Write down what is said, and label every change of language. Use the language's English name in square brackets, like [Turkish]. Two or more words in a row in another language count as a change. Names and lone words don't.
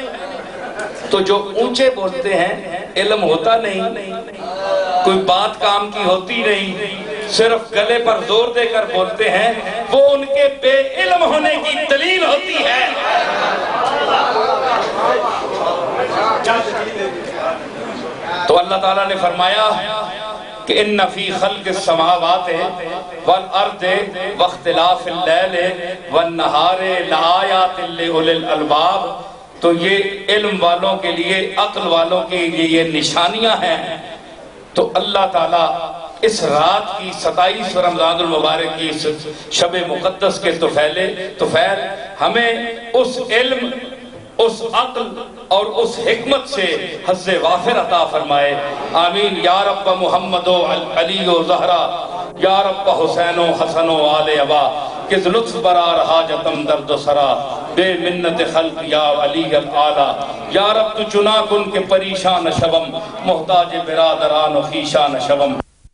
[Urdu] تو جو اونچے بولتے ہیں، علم ہوتا نہیں، کوئی بات کام کی ہوتی نہیں، صرف گلے پر زور دے کر بولتے ہیں، وہ ان کے بے علم ہونے کی دلیل ہوتی ہے۔ تو اللہ تعالیٰ نے فرمایا کہ [Arabic] ان فی خلق السماوات والارض واختلاف اللیل والنہار لآیات لأولی الالباب، [Urdu] تو یہ علم والوں کے لیے، عقل والوں کے لیے یہ نشانیاں ہیں۔ تو اللہ تعالیٰ اس رات کی 27 رمضان المبارک کی شب مقدس کے طفیل ہمیں اس علم، اس عقل اور اس حکمت سے حظ وافر عطا فرمائے۔ [Persian] آمین یا رب محمد و علی و زہرا، یا رب حسین و حسن و آل ابا، کس لطف برار حاجتم درد سرا، بے منت خلق یا علی الاعلیٰ، یا رب تو چنا کن کے پریشان شوم، محتاج برادران و خیشان شوم۔